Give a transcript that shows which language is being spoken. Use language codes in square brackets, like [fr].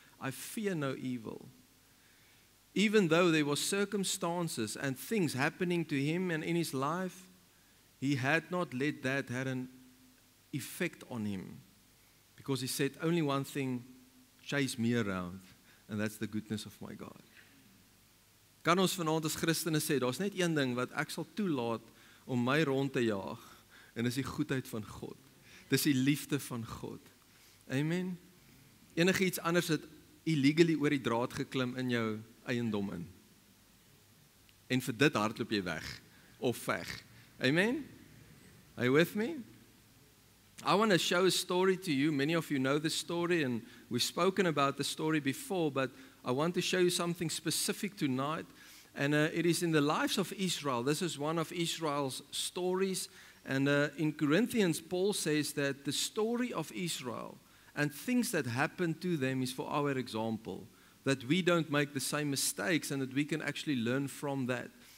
[en] I fear no evil. Even though there were circumstances and things happening to him and in his life, he had not let that have an effect on him. Because he said, only one thing chase me around, and that's the goodness of my God. [af] Kan ons vanaand as Christene sê, daar's net een ding wat ek sal toelaat om my rond te jaag, en dis die goedheid van God. Dis die liefde van God. Amen. Enigiets anders het illegally oor die draad geklim in jou eiendom in. En vir dit hardloop jy weg of veg. [en] Amen? Are you with me? I want to show a story to you. Many of you know this story, and we've spoken about the story before, but I want to show you something specific tonight. And it is in the lives of Israel. This is one of Israel's stories. And in Corinthians, Paul says that the story of Israel and things that happened to them is for our example, that we don't make the same mistakes and that we can actually learn from that.